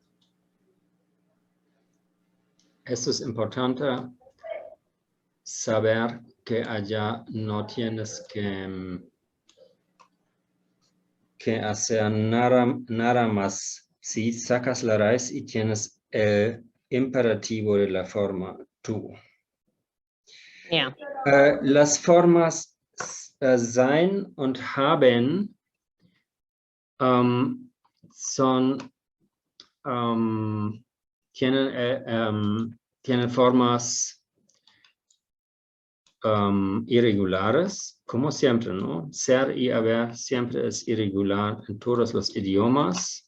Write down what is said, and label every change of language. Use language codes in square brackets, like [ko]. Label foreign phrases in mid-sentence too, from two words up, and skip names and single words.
[es] Esto es importante saber que allá no tienes que hacer nada más. Si sacas la raíz y tienes el imperativo de la forma tú. Ya. Las formas [de] sein und haben [es] tienen formas irregulares, como siempre, ¿no? Ser y haber siempre es irregular en todos los idiomas.